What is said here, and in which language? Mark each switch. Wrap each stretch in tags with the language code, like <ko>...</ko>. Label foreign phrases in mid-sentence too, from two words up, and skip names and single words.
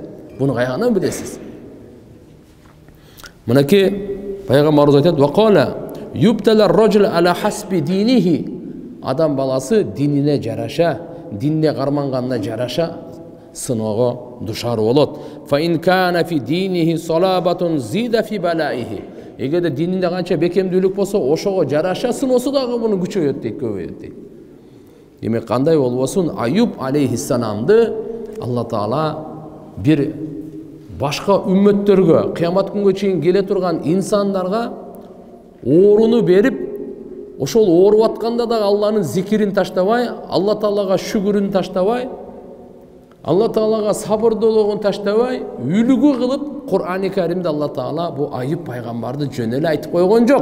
<ky>Буну кайгынан билесиз. Мынакей пайгамбарыбыз айтат:</ky> <ar>"وقال يبتلى الرجل على حسب دينه."</ar> <ky>Адам баласы динине жараша, динне карманганына жараша сыноого душар болот.</ky> <ar>فإن كان في دينه صلابة زيد في بلائه.</ar> <ky>Эгерде дининде канча бекемдүүлүк болсо, ошого жараша сыноосу дагы муну күчөйөт дейт, көбөйөт дейт. Демек кандай болбосун, Аюб алейхиссаламды Алла таала бир башка үммөттөргө, кыямат күнгө чейин келе турган инсандарга ооруну берип, ошол ооруп атканда дагы Алланын зикирин таштабай, Алла таалага шүгүрүн таштабай, Алла таалага сабырдуулугун таштабай, үлгү кылып, Кур'ан-ы Каримде Алла таала бу Аюб пайгамбарды жөн эле айтып койгон жок.</ky>